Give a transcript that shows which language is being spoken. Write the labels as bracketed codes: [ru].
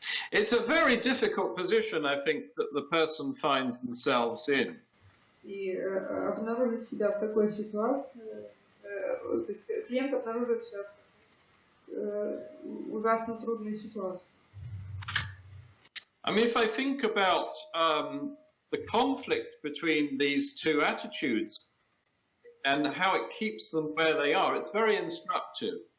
[en] It's a very difficult position, I think, that the person finds themselves in. [ru] И обнаружить себя в такой ситуации, то есть клиент обнаружит себя в ужасно трудной ситуации. [en] I mean, if I think about the conflict between these two attitudes and how it keeps them where they are, it's very instructive.